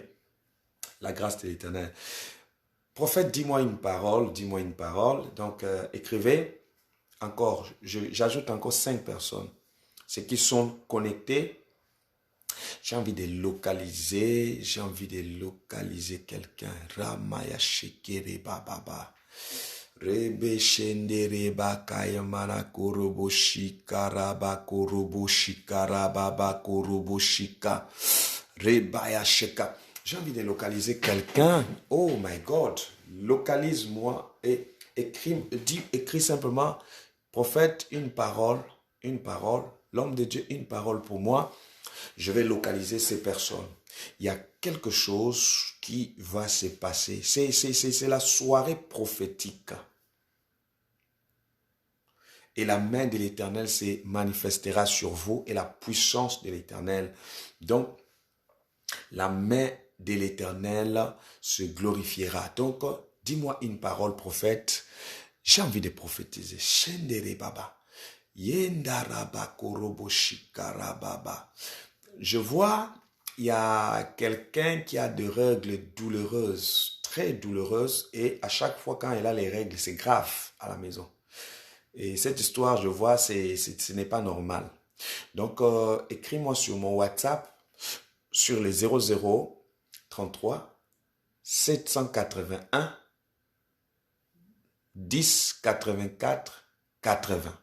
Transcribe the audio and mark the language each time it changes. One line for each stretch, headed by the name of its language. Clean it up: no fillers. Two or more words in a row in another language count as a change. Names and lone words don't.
French: La grâce de l'Éternel. Prophète, dis-moi une parole, dis-moi une parole. Donc, écrivez encore, j'ajoute encore 5 personnes. Ceux qui sont connectés, j'ai envie de localiser quelqu'un. Ramaya Shekere Bababa. Rebe shendere bakaya mana korobo shikaraba korobo shikarababa korobo shika. Rebaya sheka. J'ai envie de localiser quelqu'un.
English: Oh my God.
French: Localise-moi et écris simplement, prophète, une parole, l'homme de Dieu, une parole pour moi. Je vais localiser ces personnes. Il y a quelque chose qui va se passer. C'est la soirée prophétique. Et la main de l'Éternel se manifestera sur vous et la puissance de l'Éternel. Donc, la main de l'Éternel se glorifiera. Donc, dis-moi une parole, prophète. J'ai envie de prophétiser. Shendere baba. Yendaraba korobo shikarababa. Je vois, il y a quelqu'un qui a des règles douloureuses, très douloureuses, et à chaque fois quand elle a les règles, c'est grave à la maison. Et cette histoire, je vois, ce n'est pas normal. Donc, écris-moi sur mon WhatsApp, sur les 00 33 781 10 84 80.